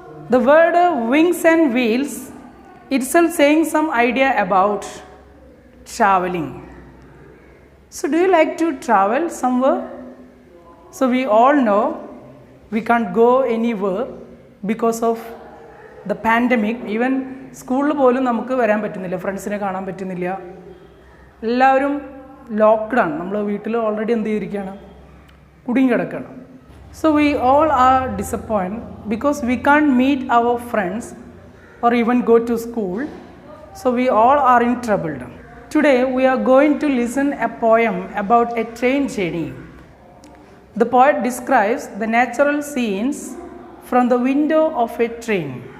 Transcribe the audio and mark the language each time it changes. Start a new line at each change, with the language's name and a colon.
English: The word wings and wheels itself saying some idea about traveling. So do you like to travel somewhere? So we all know we can't go anywhere because of the pandemic.
Malayalam: Even സ്കൂളിൽ പോലും നമുക്ക് വരാൻ പറ്റുന്നില്ല, ഫ്രണ്ട്സിനെ കാണാൻ പറ്റുന്നില്ല, എല്ലാവരും lockdown. നമ്മൾ വീട്ടിൽ ഓൾറെഡി എന്ത് ചെയ്തിരിക്കുകയാണ്, കുടുങ്ങി കിടക്കുകയാണ്.
English: So we all are disappointed because we can't meet our friends or even go to school. So we all are in trouble. Today we are going to listen a poem about a train journey. The poet describes the natural scenes from the window of a train.